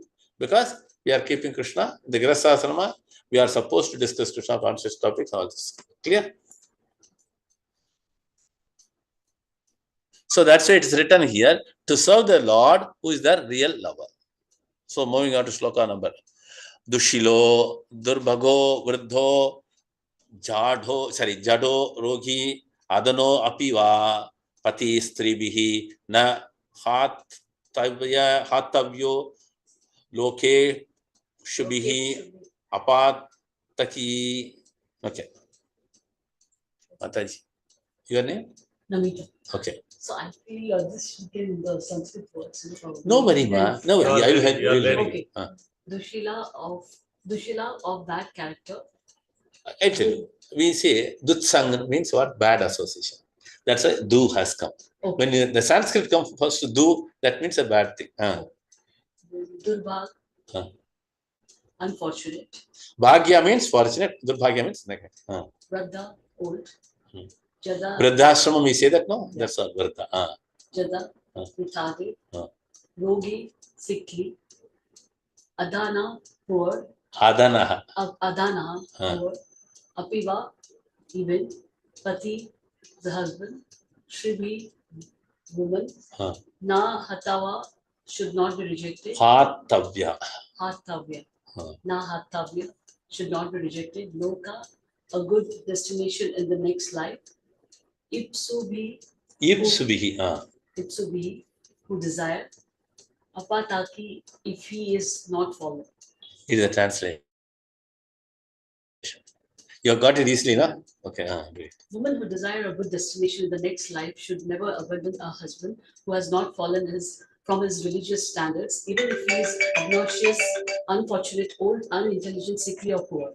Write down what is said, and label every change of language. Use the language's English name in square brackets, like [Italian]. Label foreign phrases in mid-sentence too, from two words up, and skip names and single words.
[English] Because we are keeping Krishna, the Grahasasrama, we are supposed to discuss Krishna conscious topics, all this. Clear? So that's why it is written here, to serve the Lord who is the real lover. So moving on to shloka number. [Sanskrit] Dushilo, Durbhago, Vruddho, Jado, Rogi, Adano, Apiva, pati stribihi na hatavyo loke shubihi apataki. [English] Okay. Mataji. Your name? Namita. Okay. So I feel you're just speaking the Sanskrit words. No worry, ma. No worry. I will help you. I will help you. Okay. Dushila of that character. I tell you, we say Dutsang means what? Bad association. That's why do has come. Okay. When the Sanskrit comes first to do, that means a bad thing. Durbhag. Huh. Unfortunate. Bhagya means fortunate. Durbhagya means negative. Vradha, old. Hmm. Jada. Vriddhashramam, we say that, no? That's all. Vriddha. Jada, Vitade. Rogi, sickly. Adana, poor. Adana. Adana, poor. Apiva, even. Pati, the husband. Shribi, woman. [Sanskrit] Na Hatawa [English] should not be rejected. Hatavya. Hatavya. [Sanskrit] Na Hatavya [English] should not be rejected. Loka, a good destination in the next life. Ipsubi. Ipsubihi. Ipsubi, who desire. Apataki, if he is not followed. It is a translation. You have got it easily, no? Okay. Great. Women who desire a good destination in the next life should never abandon a husband who has not fallen from his religious standards, even if he is obnoxious, unfortunate, old, unintelligent, sickly, or poor.